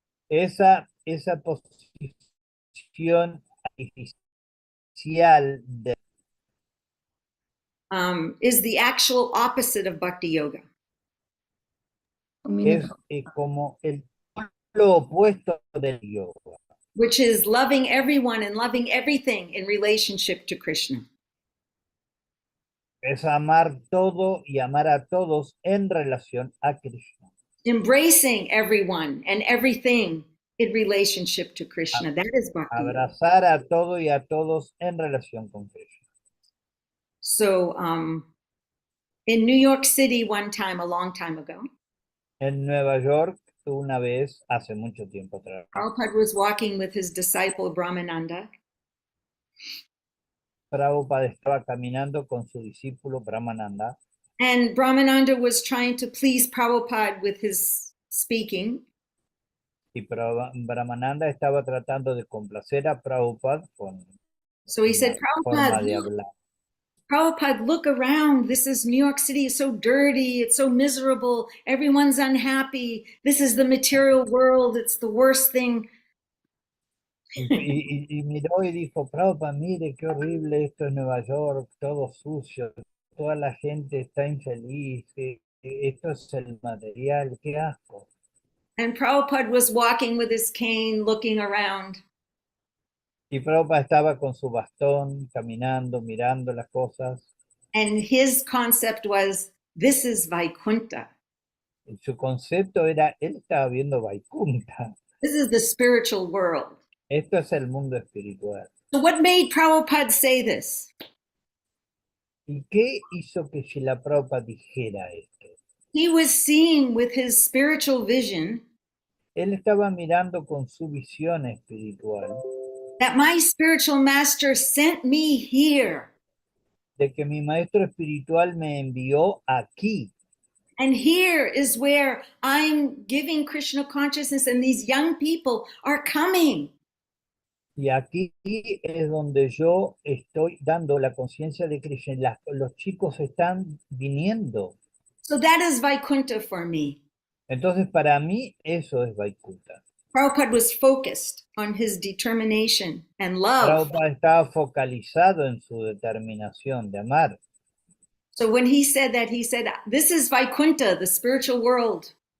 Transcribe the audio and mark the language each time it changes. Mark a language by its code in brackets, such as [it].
[es] Esa posición artificial [en] is the actual opposite of bhakti yoga. [es] es como lo opuesto del yoga. [en] Which is loving everyone and loving everything in relationship to Krishna. [es] Es amar todo y amar a todos en relación a Krishna. [en] Embracing everyone and everything in relationship to Krishna. That is bhakti. [es] Abrazar a todo y a todos en relación con Krishna. [en] So in New York City one time, a long time ago, [es] En Nueva York, una vez, hace mucho tiempo atrás, [en] Prabhupada was walking with his disciple Brahmananda. [es] Prabhupada estaba caminando con su discípulo Brahmananda. [en] And Brahmananda was trying to please Prabhupada with his speaking. [es] Y Brahmananda estaba tratando de complacer a Prabhupada con [en] So he said, [es] la forma [en] Prabhupada, [es] de hablar. [en] Prabhupada, look around. This is New York City. It's so dirty. It's so miserable. Everyone's unhappy. This is the material world. It's the worst thing. [es] Y miró y dijo, Prabhupada, mire qué horrible esto es Nueva York, todo sucio, toda la gente está infeliz, esto es el material, qué asco. [en] And Prabhupada was walking with his cane, looking around. [es] Y Prabhupada estaba con su bastón, caminando, mirando las cosas. [en] And his concept was, this is Vaikuntha. [es] Y su concepto era, él estaba viendo Vaikunta. [en] This is the spiritual world. [es] Esto es el mundo espiritual. [en] So what made Prabhupada say this? [es] ¿Y qué hizo que Srila Prabhupada dijera esto? [en] He was seeing with his spiritual vision [es] Él estaba mirando con su visión espiritual [en] that my spiritual master sent me here. [es] de que mi maestro espiritual me envió aquí. [en] And here is where I'm giving Krishna consciousness, and these young people are coming. [es] Y aquí es donde yo estoy dando la conciencia de Krishna. Los chicos están viniendo. [en] So that is Vaikuntha for me. [es] Entonces, para mí, eso es Vaikunta. [en] Prabhupada was focused on his determination and love. [es] Prabhupada estaba focalizado en su determinación de amar. [en] So when he said that, he said, this is Vaikuntha, the spiritual world.